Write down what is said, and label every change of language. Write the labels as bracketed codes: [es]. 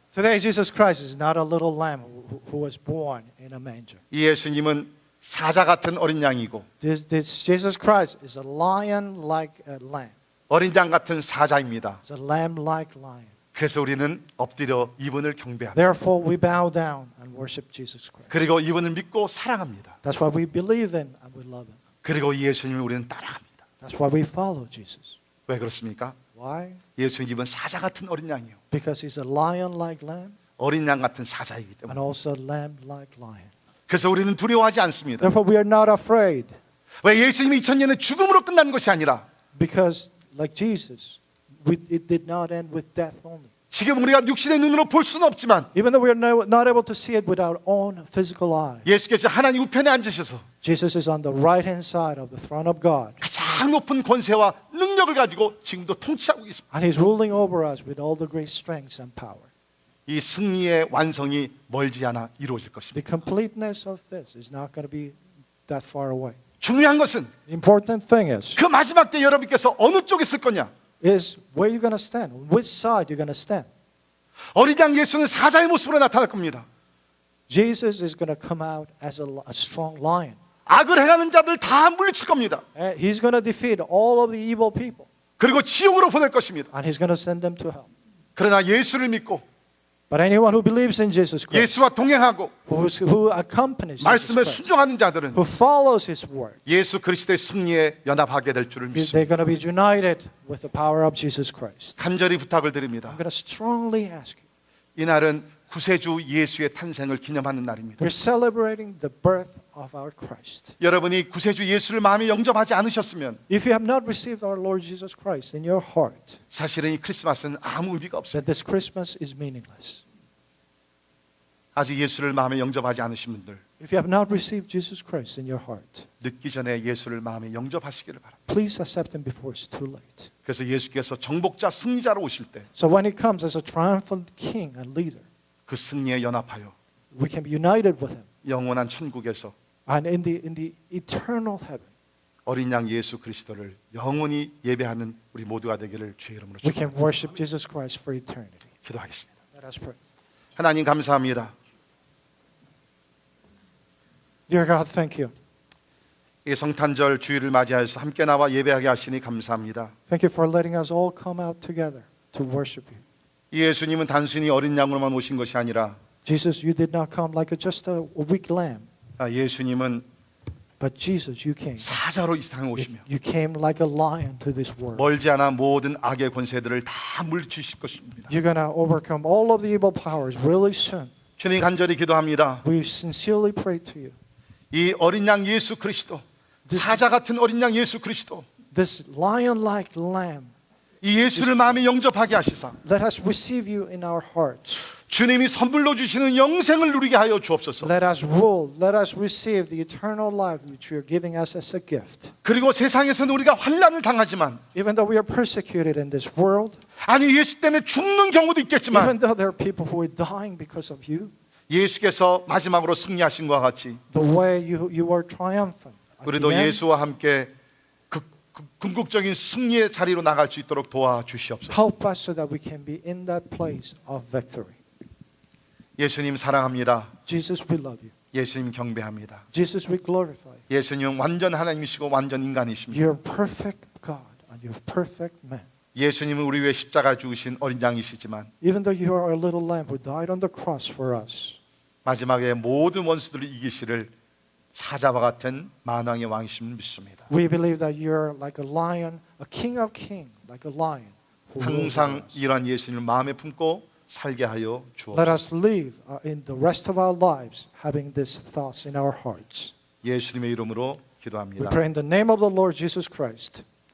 [en] Today, Jesus Christ is not a little lamb who was born in a manger. [ko] 이 예수님은 사자 같은 어린 양이고 [en] This Jesus Christ is a lion-like lamb. [ko] 어린 양 같은 사자입니다. [en] It's a lamb-like lion. [ko] 그래서 우리는 엎드려 이분을 경배합니다. [en] Therefore, we bow down and worship Jesus Christ. [ko] 그리고 이분을 믿고 사랑합니다. [en] That's why we believe in and we love him. [ko] 그리고 이 예수님을 우리는 따라갑니다. [en] That's why we follow Jesus. [ko] 왜 그렇습니까? [en] Why? [ko] 예수님은 사자 같은 어린 양이에요. [en] Because he's a lion-like lamb [ko] 어린 양 같은 사자이기 [en] and [ko] 때문에. [en] also a lamb-like lion. [ko] 그래서 우리는 두려워하지 않습니다. [en] Therefore, we are not afraid [ko] 왜 예수님이 2000년에 죽음으로 끝난 것이 아니라 [en] because, like Jesus, it did not end with death only. [ko] 지금 우리가 육신의 눈으로 볼 수는 없지만 [en] Even though we are not able to see it with our own physical eye, [ko] 예수께서 하나님 우편에 앉으셔서 [en] Jesus is on the right-hand side of the throne of God. [ko] 가장 높은 권세와 능력을 가지고 지금도 통치하고 계십니다. [en] And he's ruling over us with all the great strengths and power. [ko] 이 승리의 완성이 멀지 않아 이루어질 [en] The [ko] 것입니다. [en] completeness of this is not going to be that far away. [ko] 중요한 것은 [en] The important thing is [ko] 그 마지막 때 여러분께서 어느 쪽에 설 거냐? [en] where you're going to stand, on which side you're going to stand. [ko] 어린 양 예수는 사자의 모습으로 나타날 겁니다. [en] Jesus is going to come out as a strong lion. [ko] 악을 행하는 자들 다 물리칠 겁니다. [en] And he's going to defeat all of the evil people. [ko] 그리고 지옥으로 보낼 것입니다. [en] And he's going to send them to hell. [ko] 그러나 예수를 믿고 [en] But anyone who believes in Jesus Christ, [ko] 예수와 동행하고 [en] who accompanies Jesus [ko] 말씀에 [en] Christ, [ko] 순종하는 자들은 [en] who follows His word, [ko] 예수 그리스도의 승리에 연합하게 될 줄을 믿습니다. [en] they're going to be united with the power of Jesus Christ. [ko] 간절히 부탁을 드립니다. [en] I'm going to strongly ask you. [ko] 이날은 구세주 예수의 탄생을 기념하는 날입니다. [en] We're celebrating the birth of our Christ. [ko] 여러분이 구세주 예수를 마음에 영접하지 않으셨으면 [en] If you have not received our Lord Jesus Christ in your heart, [ko] 사실은 이 크리스마스는 아무 의미가 없어요. [en] then this Christmas is meaningless. [ko] 아직 예수를 마음에 영접하지 않으신 분들 [en] If you have not received Jesus Christ in your heart, [ko] 늦기 전에 예수를 마음에 영접하시기를 바랍니다. [en] please accept Him before it's too late. [ko] 그래서 예수께서 정복자 승리자로 오실 때 그 [en] So when He comes as a triumphant King and leader, [ko] 승리에 연합하여 [en] we can be united with Him. [ko] 영원한 천국에서 [en] And in the eternal heaven, [ko] 어린 양 예수 그리스도를 영원히 예배하는 우리 모두가 되기를 주의 이름으로 [en] we can [ko] 축원합니다. [en] worship Jesus Christ for eternity. [ko] 기도하겠습니다. [en] Let us pray. [ko] 하나님 감사합니다. [en] Dear God, thank you. [ko] 이 성탄절 주일을 맞이하여서 함께 나와 예배하게 하시니 감사합니다. [en] Thank you for letting us all come out together to worship you. [ko] 이 예수님은 단순히 어린 양으로만 오신 것이 아니라 [en] Jesus, you did not come like just a weak lamb, [ko] 예수님은 [en] but Jesus, you came. [ko] 사자로 이 세상에 오시며 [en] You came like a lion to this world. [ko] 멀지 않아 모든 악의 권세들을 다 물리치실 것입니다. [en] You're going to overcome all of the evil powers really soon. [ko] 주님 간절히 기도합니다. [en] We sincerely pray to you. [ko] 이 어린 양 예수 그리스도, 사자 같은 어린 양 예수 그리스도, [en] This lion-like lamb, [ko] 이 예수를 마음에 영접하게 하시사 [en] let us receive you in our hearts. [ko] 주님이 선물로 주시는 영생을 누리게 하여 주옵소서. [en] Let us rule. Let us receive the eternal life which you are giving us as a gift. [ko] 그리고 세상에서는 우리가 환난을 당하지만 [en] Even though we are persecuted in this world, [ko] 아니 예수 때문에 죽는 경우도 있겠지만 [en] even though there are people who are dying because of you, [ko] 예수께서 마지막으로 승리하신 것과 같이 [en] the way you are triumphant. At [ko] 우리도 [en] the end, [ko] 예수와 함께 궁극적인 승리의 자리로 나갈 수 있도록 도와주시옵소서. [en] help us so that we can be in that place of victory. [ko] 예수님 사랑합니다. [en] Jesus, we love you. [ko] 예수님 경배합니다. [en] Jesus, we glorify you. [ko] 예수님 완전 하나님이시고 완전 인간이십니다. [en] You're perfect God and you're perfect man. [ko] 예수님은 우리 위해 십자가 죽으신 어린 양이시지만 [en] Even though you are a little lamb who died on the cross for us, [ko] 마지막에 모든 원수들을 이기시를 사자와 같은 만왕의 왕이심을 믿습니다. [en] we believe that you're like a lion, a king of kings, like a lion. Who rules over [ko] 항상 [en] us. [ko] 이러한 예수님을 마음에 품고 살게 하여 [en] Let [ko] 주옵소서. [en] us live in the rest of our lives having these thoughts in our hearts. [ko] 예수님의 이름으로 [en] We [ko] 기도합니다. [en] pray in the name of the Lord Jesus Christ.